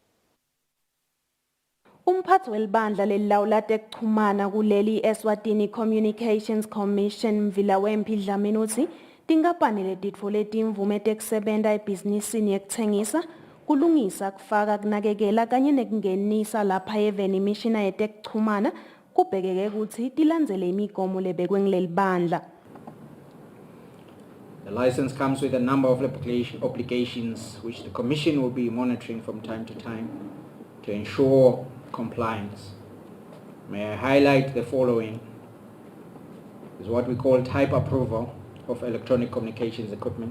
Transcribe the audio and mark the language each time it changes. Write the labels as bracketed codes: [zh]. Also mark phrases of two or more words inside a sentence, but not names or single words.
[ss] Umphathi welibandla lelilawula tekuchumana kuleli Eswatini Communications Commission Mvila Wembi Dlamini uthi tinkampani letitfole timvume tekusebenta ebhizinisini yekutsengisa kulungisa kufaka kunakekela kanye nekungenisa lapha eveni imishina yetekuchumana kubhekeke ukuthi tilandzele imigomo lebekwe ngileli bandla. [en] The license comes with a number of obligations which the Commission will be monitoring from time to time to ensure compliance. May I highlight the following. Is what we call type approval of electronic communications equipment.